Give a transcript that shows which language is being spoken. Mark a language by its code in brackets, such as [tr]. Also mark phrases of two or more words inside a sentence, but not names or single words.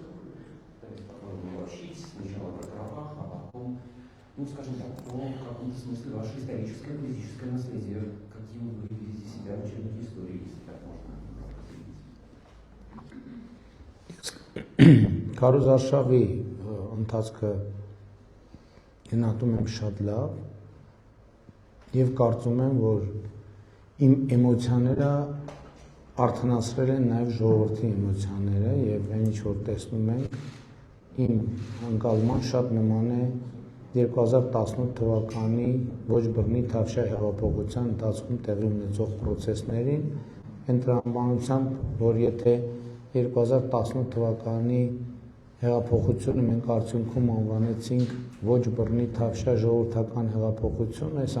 [ru] Обобщить сначала про Карабах, а потом, ну, скажем так, про в каком-то смысле ваше историческое, политическое наследие, каким вы видите себя в учебнике истории, если так можно определить. [hy] Քարոզարշավի ընթացքը գնահատում եմ շատ լավ եւ կարծում եմ, որ իմ էմոցիաները արդանացրել են նաեւ ժողովրդի էմոցիաները եւ այն ինչ որ տեսնում ենք իմ ընկալման շատ նման է 2018 թվականի ոչ բռնի Թավշյա հեղափոխության ընթացքում տեղի ունեցող process-ներին, այն տրամաբանությամբ, որ եթե 2018 թվականի հեղափոխությունը մենք արդյունքում անվանեցինք ոչ բռնի Թավշյա ժողովրդական հեղափոխություն,